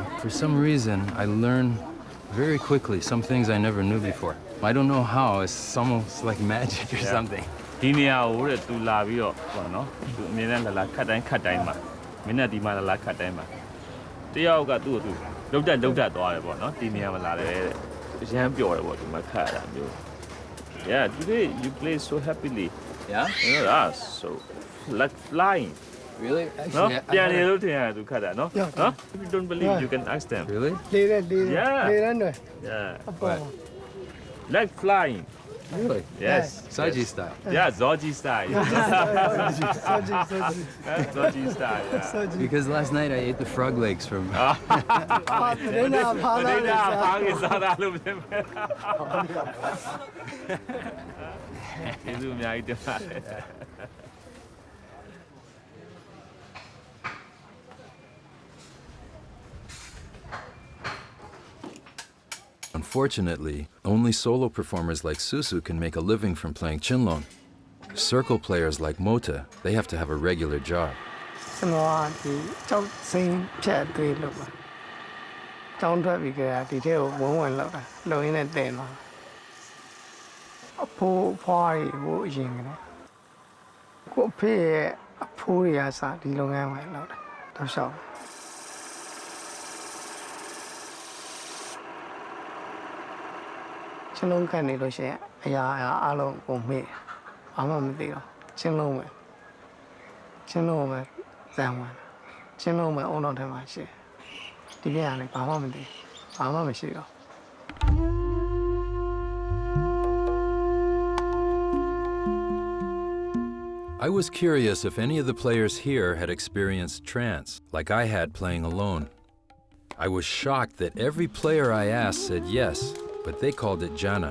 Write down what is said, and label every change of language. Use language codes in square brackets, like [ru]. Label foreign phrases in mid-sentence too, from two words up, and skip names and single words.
[en] For some reason, I learn very quickly some things I never knew before. I don't know how, it's almost like magic or something. [my] ဒီနေရာကိုတဲ့သူလာပြီးတော့ပေါ့နော်သူအမြင်နဲ့လာခတ်တိုင်းမှာမင်းနဲ့ဒီမှာလာခတ်တိုင်းမှာတယောက်ကသူ့ကိုသူလုတ်တက်သွားတယ်ပေါ့နော်ဒီနေရာမှာလာတယ်တဲ့အရန်ပျော်တယ်ပေါ့ဒီမှာခတ်ရတာမျိုး [en] Yeah today you play so happily Yeah? you know that's so like flying Really? [my] နော် [en] Actually, [my] ပြန်နေလို့ထင်ရတယ်သူခတ်တာနော်နော် [en] If you don't believe you can ask them Really? [my] လေးတဲ့ [en] Yeah. [my] လေးတဲ့တွေ [en] Yeah [my] အပေါ် [en] like flying Really? yes Saji style. Yeah Zoji style Zoji style yeah Because last night I ate the frog legs from... [my] တဲ့နာဖားလာတယ် ဘာကစားတာလို့ပြောမယ်ကျေးဇူးအများကြီးတင်ပါတယ် [en] Unfortunately, only solo performers like Susu can make a living from playing Chinlong. Circle players like Mota, they have to have a regular job. [my] ကျွန်တော်ကဒီကြောက်စိမ်းဖြတ်သေးလို့ပါတောင်းထွက်ပြီးကြတာဒီထဲကိုဝင်လောက်တာလုံရင်းနဲ့တင်သွားအဖိုးဖွားရီဟိုအရင်ကလည်းကိုအဖေရဲ့အဖိုးတွေကစားဒီလုပ်ငန်းမှာလောက်တာတော့ရှောက် ချင်းလုံးကန်နေလို့ရှိရင်အရာအလုံးကိုမေ့ဘာမှမသိတော့ချင်းလုံးပဲဇန်ဝင်ချင်းလုံးပဲအုံတော်ထဲမှာရှိဒီပြရလည်းဘာမှမသိဘာမှမရှိတော့ [en] I was curious if any of the players here had experienced trance, like I had playing alone. I was shocked that every player I asked said yes, but they called it jhana.